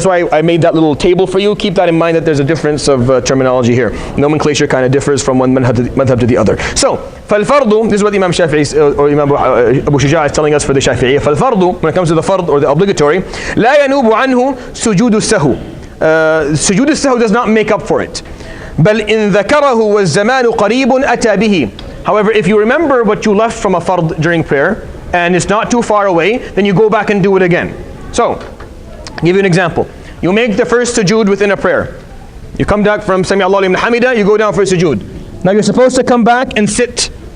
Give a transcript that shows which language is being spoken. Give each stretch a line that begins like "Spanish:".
English: That's why I made that little table for you. Keep that in mind, that there's a difference of terminology here. Nomenclature kind of differs from one madhab to the other. So فالفرض, this is what Imam Shafi'i or Imam Abu Shuja is telling us for the Shafi'iyya. فالفرض, when it comes to the fard or the obligatory,
Arabic: لا ينوب عنه سجود السهو.
English: Sujood السهو does not make up for it.
Arabic: بل إن ذكره والزمان قريب أتى به.
English: However, if you remember what you left from a fard during prayer and it's not too far away, then you go back and do it again. So, I'll give you an example. You make the first sujood within a prayer. You come back from Sami Allahu liman hamida, you go down for sujood. Now you're supposed to come back and sit.